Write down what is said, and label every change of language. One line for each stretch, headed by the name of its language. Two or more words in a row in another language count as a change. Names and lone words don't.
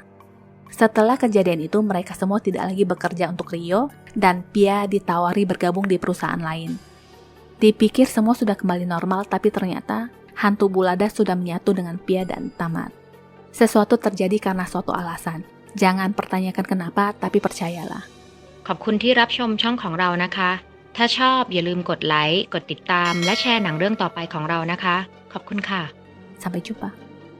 Indonesian: Setelah kejadian itu, mereka semua tidak lagi bekerja untuk Rio, dan Pia ditawari bergabung di perusahaan lain. Dipikir semua sudah kembali normal, tapi ternyata hantu bulada sudah menyatu dengan Pia dan tamat. Sesuatu terjadi karena suatu alasan. Jangan pertanyakan kenapa, tapi percayalah.
Thai: ขอบคุณที่รับชมช่องของเรานะคะ ถ้าชอบอย่าลืมกดไลค์ กดติดตาม และแชร์หนังเรื่องต่อไปของเรานะคะ ขอบคุณค่ะ
Indonesian: Sampai jumpa.